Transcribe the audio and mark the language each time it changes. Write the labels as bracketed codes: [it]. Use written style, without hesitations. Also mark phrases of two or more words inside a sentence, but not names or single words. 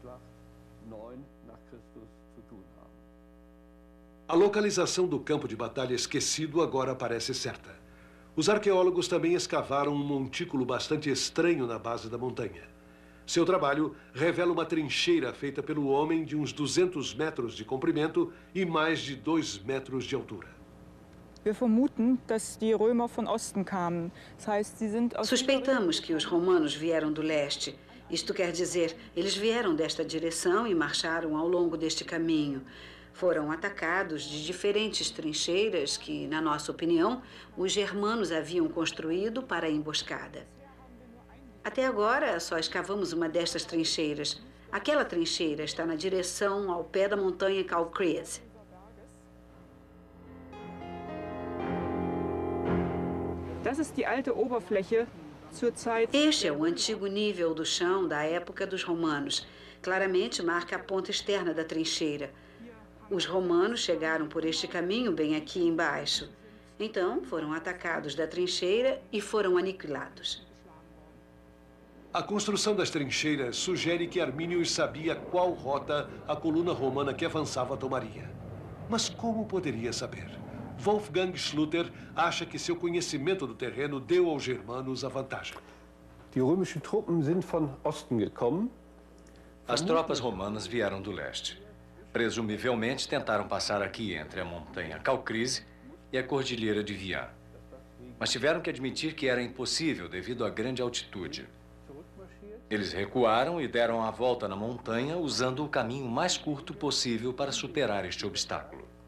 [pt] A localização do campo de batalha esquecido agora parece certa. Os arqueólogos também escavaram um montículo bastante estranho na base da montanha. Seu trabalho revela uma trincheira feita pelo homem de uns 200 metros de comprimento e mais de 2 metros de altura. [de] Wir vermuten, dass die Römer von Osten kamen. Das heißt, sie sind aus [pt] Suspeitamos que os romanos vieram do leste. Isto quer dizer, eles vieram desta direção e marcharam ao longo deste caminho. Foram atacados de diferentes trincheiras que, na nossa opinião, os germanos haviam construído para a emboscada. Até agora, só escavamos uma destas trincheiras. Aquela trincheira está na direção ao pé da montanha Kalkriese. [de] Das ist die alte Oberfläche zur Zeit. [pt] Este é o antigo nível do chão da época dos romanos. Claramente marca a ponta externa da trincheira. Os romanos chegaram por este caminho bem aqui embaixo. Então, foram atacados da trincheira e foram aniquilados. A construção das trincheiras sugere que Arminius sabia qual rota a coluna romana que avançava tomaria. Mas como poderia saber? Wolfgang Schluter acha que seu conhecimento do terreno deu aos germanos a vantagem. [de] Die römischen Truppen sind von Osten gekommen. [pt] As tropas romanas vieram do leste. Presumivelmente tentaram passar aqui entre a montanha Kalkriese e a cordilheira de Vian. Mas tiveram que admitir que era impossível devido à grande altitude. Eles recuaram e deram a volta na montanha usando o caminho mais curto possível para superar este obstáculo.